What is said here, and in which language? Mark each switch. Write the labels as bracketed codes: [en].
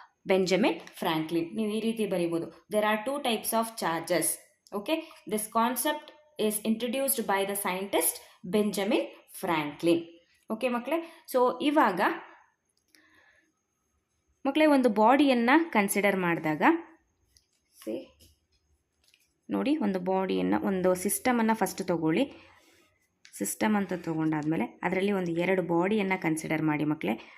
[en] Benjamin Franklin. [kn] ನೀವು ಈ ರೀತಿ ಬರೀಬೋದು, [en] There are 2 types of charges. Okay, this concept is introduced by the scientist Benjamin Franklin. [kn] Okay ಮಕ್ಕಳೇ, so ಇವಾಗ ಮಕ್ಕಳೇ ಒಂದು ಬಾಡಿಯನ್ನು ಕನ್ಸಿಡರ್ ಮಾಡಿದಾಗ ನೋಡಿ, ಒಂದು ಬಾಡಿಯನ್ನು, ಒಂದು ಸಿಸ್ಟಮನ್ನು ಫಸ್ಟ್ ತಗೊಳ್ಳಿ. ಸಿಸ್ಟಮ್ ಅಂತ ತೊಗೊಂಡಾದ್ಮೇಲೆ ಅದರಲ್ಲಿ ಒಂದು 2 ಬಾಡಿಯನ್ನು ಕನ್ಸಿಡರ್ ಮಾಡಿ ಮಕ್ಕಳೇ.